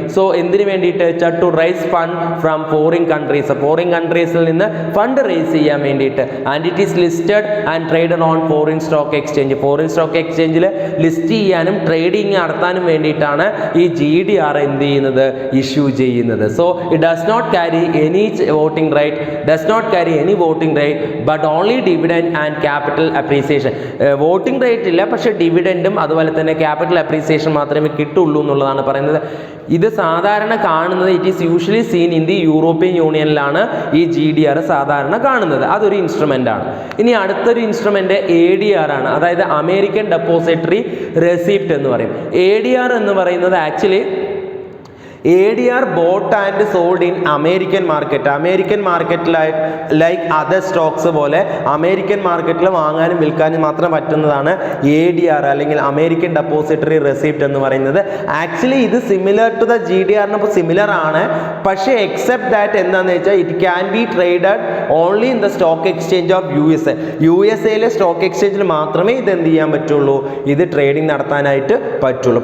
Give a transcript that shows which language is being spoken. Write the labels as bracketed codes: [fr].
[ml] So എന്തിനു വേണ്ടിയിട്ട് വെച്ചാൽ [en] to raise fund from foreign countries, [ml] foreign കൺട്രീസിൽ നിന്ന് ഫണ്ട് റേസ് ചെയ്യാൻ വേണ്ടിയിട്ട്. [en] And it is listed and traded on foreign stock exchange. [ml] Foreign stock എക്സ്ചേഞ്ചിൽ list ചെയ്യാനും ട്രേഡിങ് നടത്താനും വേണ്ടിയിട്ടാണ് ഈ GDR എന്ത് ചെയ്യുന്നത്, ഇഷ്യൂ ചെയ്യുന്നത്. [en] So it does not carry any voting right, does not carry any voting right, but only dividend and capital appreciation. [ml] Voting rate ഇല്ല, പക്ഷേ ഡിവിഡൻഡും അതുപോലെ തന്നെ ക്യാപിറ്റൽ അപ്രീസിയേഷൻ മാത്രമേ കിട്ടുള്ളൂ എന്നുള്ളതാണ് പറയുന്നത്. ഇത് സാധാരണ കാണുന്നത്, [en] it is usually seen in the [ml] European യൂണിയനിലാണ് ഈ GDR സാധാരണ കാണുന്നത്. അതൊരു ഇൻസ്ട്രുമെൻ്റ് ആണ്. ഇനി അടുത്തൊരു ഇൻസ്ട്രുമെൻ്റ് ADR ആണ്, അതായത് അമേരിക്കൻ ഡെപ്പോസിറ്ററി റെസിപ്റ്റ് എന്ന് പറയും. [en] ADR [ml] എന്ന് പറയുന്നത് [en] Actually ADR bought and sold in American market. [ml] American market like other Stokes പോലെ അമേരിക്കൻ മാർക്കറ്റിൽ വാങ്ങാനും വിൽക്കാനും മാത്രം പറ്റുന്നതാണ് ADR അല്ലെങ്കിൽ അമേരിക്കൻ ഡെപ്പോസിറ്ററി റെസിപ്റ്റ് എന്ന് പറയുന്നത്. ആക്ച്വലി ഇത് similar to the GDR similar ആണ്, പക്ഷേ എക്സെപ്റ്റ് ദാറ്റ് എന്താണെന്ന് വെച്ചാൽ [en] it can be traded only in the stock exchange of [ml] USA stock എക്സ്ചേഞ്ചിൽ മാത്രമേ ഇത് എന്ത് ചെയ്യാൻ പറ്റുള്ളൂ, ഇത് ട്രേഡിംഗ് നടത്താനായിട്ട് പറ്റുള്ളൂ.